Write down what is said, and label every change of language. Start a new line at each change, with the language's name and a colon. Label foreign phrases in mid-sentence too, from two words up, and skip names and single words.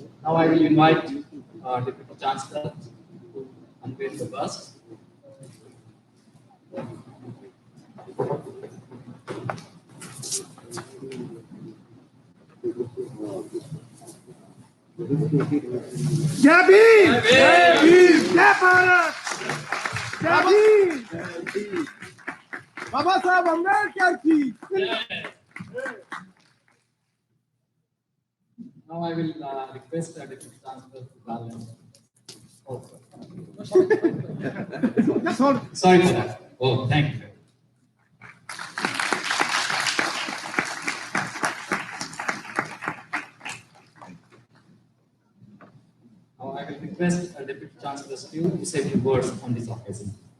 English: Now I will invite Deputy Chancellor to unveil the bust.
Hindi: जय भीम, जय भीम, जय भारत, जय भीम, बाबा साहब अम्बेडकर की।
English: Now I will request the Deputy Chancellor to balance. Oh, sorry for that. Oh, thank you. Now I will request the Deputy Chancellor to say a few words on this occasion.